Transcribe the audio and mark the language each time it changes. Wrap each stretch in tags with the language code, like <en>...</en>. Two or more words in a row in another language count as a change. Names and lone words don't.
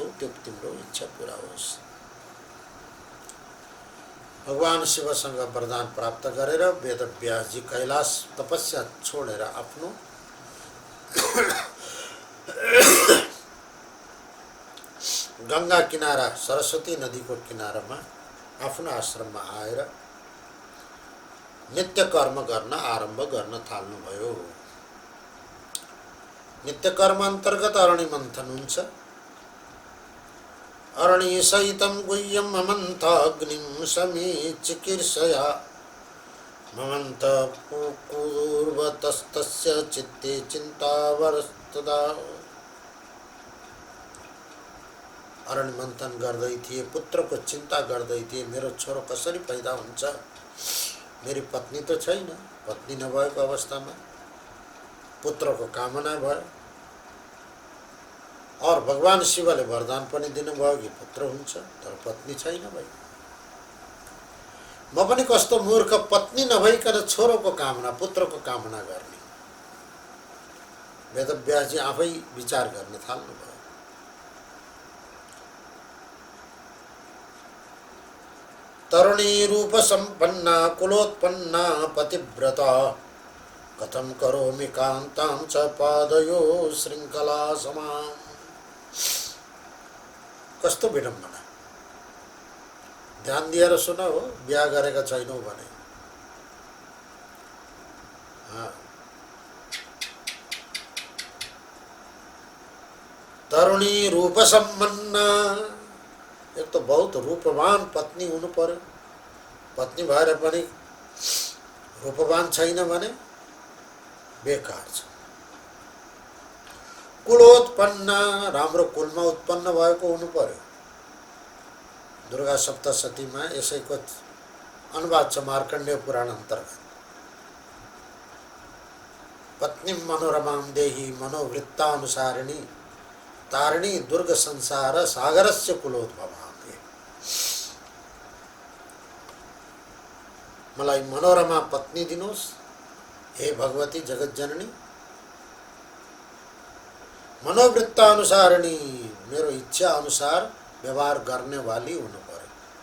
<ne>त्यो तिम्रो इच्छा पूरा होस्। भगवान शिवसँग वरदान प्राप्त गरेर वेदव्यास जी कैलाश तपस्या छोडेर आफ्नो गंगा किनारा सरस्वती नदीको किनारामा आफ्नो आश्रममा आएर नित्य कर्म गर्न आरम्भ गर्न थाल्नुभयो। नित्य कर्म अन्तर्गत अरणि मन्थन हुन्छ।</ne> <sa>अरणि सहितं गुह्यं ममन्थ अग्निं समीचिकीर्षया ममन्थ पूर्वतस्तस्य चित्ते चिन्तावरस्तदा।</sa> <ne>अरण मन्थन गर्दै थिए, पुत्रको चिन्ता गर्दै थिए, मेरो छोरो कसरी पैदा हुन्छ,</ne> <hi>मेरी पत्नी तो</hi> <ne>छैन। पत्नी नभएको अवस्थामा पुत्रको कामना भयो और भगवान शिवले वरदान पनि दिनुभयो कि पुत्र हुन्छ, तर पत्नी छैन भाइ। म पनि कस्तो मूर्ख, पत्नी नभइकन छोरोको कामना, पुत्रको कामना गर्ने। वेदव्यास जी आफै विचार गर्न थाल्नुभयो।</ne> <sa>तरुणी रूप संपन्ना कुलोत्पन्ना पतिव्रता कथम करोमि कान्तां च पादयो श्रृंखला समाम।</sa> <ne>कस्तो विडम्बना, ध्यान दिएर सुन हो, बिहा गरेका छैनौ भने।</ne> <sa>तरुणी रूप सम्पन्ना,</sa> <hi>एक तो बहुत</hi> <ne>रूपवान पत्नी हुनु पर्यो। पत्नी भएर पनि रूपवान छैन भने बेकार छ। कुलोत्पन्न, राम्रो कुलमा उत्पन्न भएको हुनु पर्यो। दुर्गा सप्तशतीमा यसैको अनुवाद छ मार्कण्डेय पुराण अन्तर्गत।</ne> <sa>पत्नी मनोरमां देहि मनोवृत्तानुसारिणी तारिणी दुर्ग संसार सागरस्य कुलोद्भवां।</sa> <ne>मलाई मनोरमा पत्नी दिनुहोस् हे भगवती जगत जननी। मनोवृत्तानुसारिणी, मेरो इच्छा अनुसार व्यवहार गर्ने वाली हुनु पर्यो।</ne>